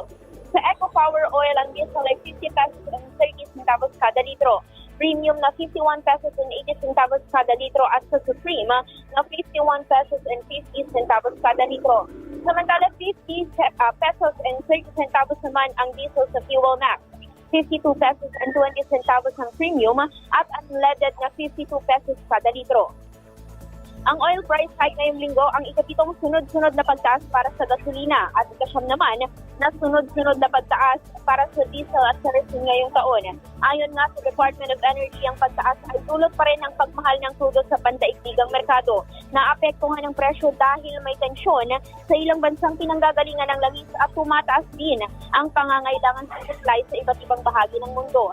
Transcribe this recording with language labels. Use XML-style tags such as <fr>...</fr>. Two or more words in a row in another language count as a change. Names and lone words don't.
<tl>Sa Eco Power Oil, ang diesel ay 50</tl> <en>pesos and 30 centavos</en> <tl>kada litro, premium na 51</tl> <en>pesos and 80 centavos</en> <tl>kada litro, at sa Supreme na 51</tl> <en>pesos and 50 centavos</en> <tl>kada litro. Samantala 50</tl> <en>pesos and 30 centavos</en> <tl>naman ang diesel sa Fuel Max, 52</tl> <en>pesos and 20 centavos</en> <tl>ang premium, at unleaded na 52 pesos kada litro. Ang</tl> <en>oil price hike</en> <tl>ngayong linggo ang ikapitong sunod-sunod na pagtaas para sa gasolina at ikasyam naman na sunod-sunod na pagtaas para sa diesel at kerosene ngayong taon. Ayon nga sa Department of Energy, ang pagtaas ay dulot pa rin ng pagmahal ng crudo sa pandaigdigang merkado. Naapektuhan ng presyo dahil may tensyon sa ilang bansang pinanggagalingan ng langis at tumataas din ang pangangailangan sa supply sa iba't ibang bahagi ng mundo.</tl>